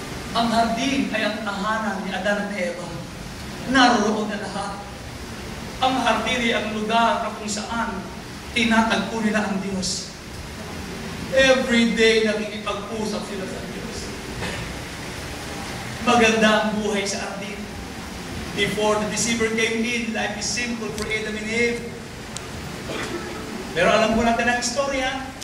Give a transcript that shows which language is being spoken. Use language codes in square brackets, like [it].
[tl] Ang hardin ay ang tahanan ni Adan at Eva. Naroon na lahat. Ang hardin ay ang lugar na kung saan tinatagpo nila ang Diyos. [en] Every day [tl] nakikipag-usap sila sa Diyos. Maganda ang buhay sa hardin. [en] Before the deceiver came in, life is simple for Adam and Eve. [tl] Pero alam po natin ang istorya.